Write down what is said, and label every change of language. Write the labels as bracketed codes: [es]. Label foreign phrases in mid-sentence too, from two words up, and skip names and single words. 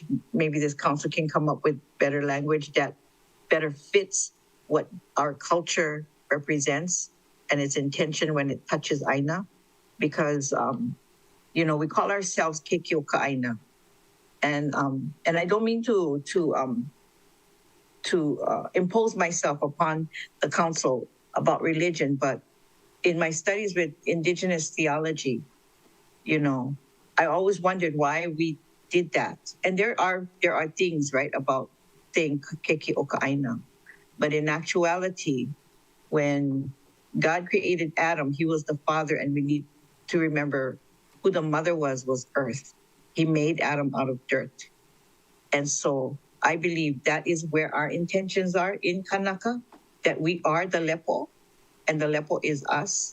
[en] Maybe this council can come up with better language that better fits what our culture represents and its intention when it touches ʻāina, because we call ourselves KAA, and I don't mean to impose myself upon the council about religion, but in my studies with indigenous theology, I always wondered why we did that. And there are things, right, about saying kekiʻokaʻaina. But in actuality, when God created Adam, he was the father, and we need to remember who the mother was earth. He made Adam out of dirt. And so I believe that is where our intentions are in Kanaka, that we are the lepo, and the lepo is us.